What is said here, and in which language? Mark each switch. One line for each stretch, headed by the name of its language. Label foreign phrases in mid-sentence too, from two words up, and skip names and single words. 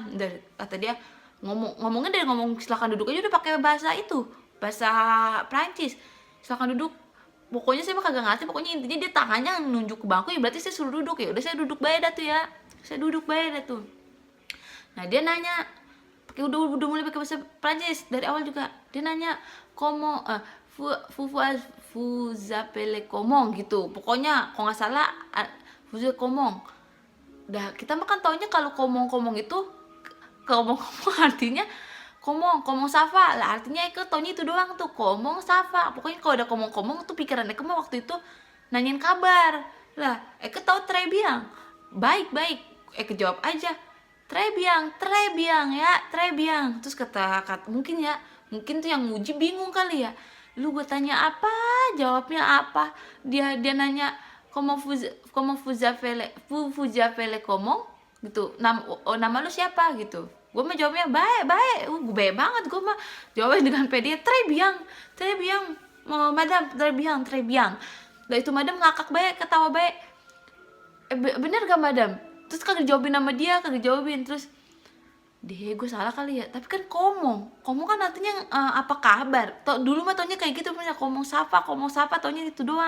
Indonesian: Udah kata dia ngomongnya dari ngomong silakan duduk aja udah pakai bahasa itu, bahasa Prancis, silakan duduk. Pokoknya saya mah kagak ngerti, pokoknya intinya dia tangannya nunjuk ke bangku, ya berarti saya suruh duduk. Ya udah saya duduk baik dah tuh ya, saya duduk baik dah tuh. Nah dia nanya, udah mulai pakai bahasa Prancis dari awal juga. Dia nanya komo
French: vous appelez comment
Indonesian: gitu. Pokoknya kalau nggak salah
French: vous comment.
Indonesian: Udah kita mah kan taunya kalau komong itu komong artinya
French: komong safa
Indonesian: lah, artinya Eke taunya itu doang tuh,
French: komong safa.
Indonesian: Pokoknya kalau ada komong tuh pikiran Eke mah waktu itu nanyain kabar lah. Eke tahu
French: très bien,
Indonesian: baik. Eke jawab aja
French: très bien
Indonesian: ya,
French: très bien.
Indonesian: Terus kata mungkin tuh yang nguji bingung kali ya, lu gue tanya apa jawabnya apa. Dia nanya
French: comment vous appelez comment
Indonesian: gitu, nama lu siapa gitu. Gue mah jawabnya baik, gue baik banget, gue mah jawabnya dengan pede,
French: très bien madame, très bien.
Indonesian: Nah itu madam ngakak baik, ketawa baik, bener gak madam? Terus kagak jawabin nama dia, terus deh gue salah kali ya, tapi kan komong kan artinya apa kabar. Dulu mah taunya kayak gitu, punya
French: komong sapa
Indonesian: taunya itu doang.